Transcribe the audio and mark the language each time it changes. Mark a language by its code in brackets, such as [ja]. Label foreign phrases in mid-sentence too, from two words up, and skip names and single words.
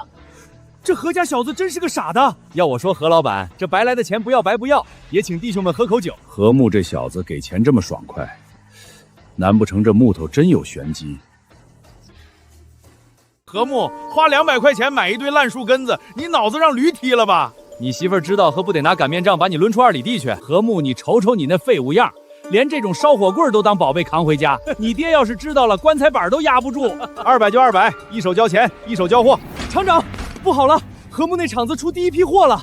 [zh] 這何家小子真是個傻的。要我說，何老闆，這白來的錢不要白不要，也請弟兄們喝口酒。和睦這小子給錢這麼爽快，難不成這木頭真有玄機？和睦花200塊錢買一堆爛樹根子，你腦子讓驢踢了吧？你媳婦知道何不得拿擀面杖把你掄出2里地去？和睦，你瞅瞅你那廢物樣，連這種燒火棍都當寶貝扛回家，你爹要是知道了，棺材板都壓不住。 200就200，一手交錢，一手交貨。廠長，不好了，和睦那廠子出第一批貨了。